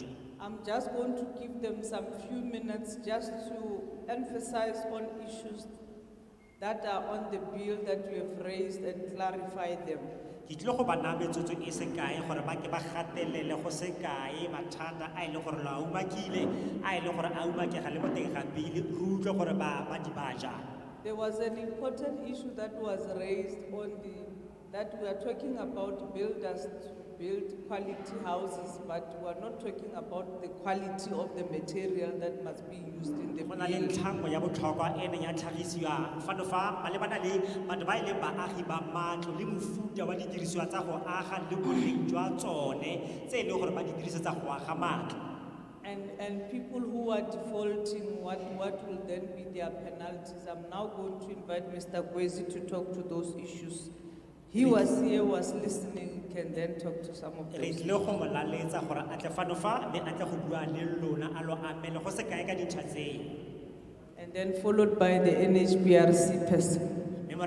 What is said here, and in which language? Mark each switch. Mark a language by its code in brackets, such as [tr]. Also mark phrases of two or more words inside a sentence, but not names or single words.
[en] I'm just going to give them some few minutes just to emphasize on issues that are on the bill that we have raised and clarify them. [tn] Ke tlile go ba naya metsotso e se kae gore ba ke ba gatelele go se kae mathata a ile gore la umakile a ile gore a umakega le mo teng ga bile re utlwe gore ba di baja. [en] There was an important issue that was raised on that we are talking about builders to build quality houses, but we are not talking about the quality of the material that must be used in the [tn] Go na le ntlhango ya botlhokwa e neng ya tlhagisiwa fano fa malebana le batho ba ile baagi ba matlo le mofuta wa didirisiwa tsa go aga le boleng jwa tsone tse e leng gore ba di dirisetsa go aga matlo. [en] And people who are defaulting, what will then be their penalties? I'm now going to invite Mr. Kwezi to talk to those issues. He was here, was listening, can then talk to some of those. And then followed by the NHBRC person.